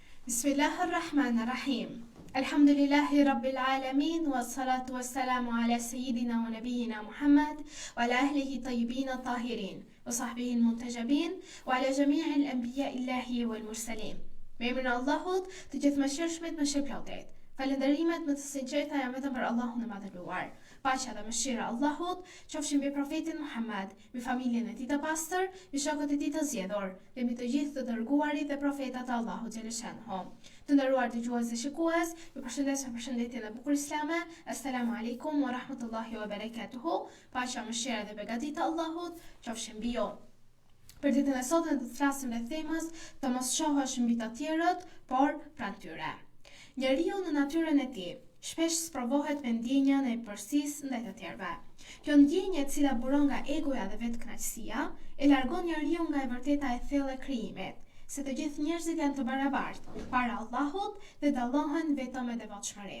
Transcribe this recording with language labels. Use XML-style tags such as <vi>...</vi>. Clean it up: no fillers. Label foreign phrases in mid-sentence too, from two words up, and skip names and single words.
<ar>بسم الله الرحمن الرحيم. الحمد لله رب العالمين، والصلاة والسلام على سيدنا ونبينا محمد، وعلى أهله الطيبين الطاهرين، وصحبه المنتجبين، وعلى جميع أنبياء الله والمرسلين.</ar> <sq>Me emrin e Allahut, të gjithëmëshirshmit mëshirëplotit. Falënderimet më të sinqerta janë vetëm për Allahun e madhëruar. Paqja dhe mëshira e Allahut qofshin mbi profetin Muhammad, mbi familjen e tij të pastër, mbi shokët e tij të zgjedhur, dhe mbi të gjithë të dërguarit dhe profetat e Allahut xhaleshanhu. Të nderuar dëgjues dhe shikues, ju përshëndes me përshëndetjen e bukur islame.</sq> <ar>السلام عليكم ورحمة الله وبركاته.</ar> <sq>Paqja, mëshira dhe begatit e Allahut qofshin mbi ju. Për ditën e sotme do të flasim rreth temës të mos shohësh mbi të tjerët, por pranë tyre. Njeriu në natyrën e tij shpesh sprovohet me ndjenjën e përësisë ndaj të tjerëve. Kjo ndjenjë, e cila buron nga egoja dhe vetkënaqësia, e largon njeriu nga e vërteta e thellë e krijimit, se të gjithë njerëzit janë të barabartë para Allahut dhe dallohen vetëm me devotshmëri.</sq>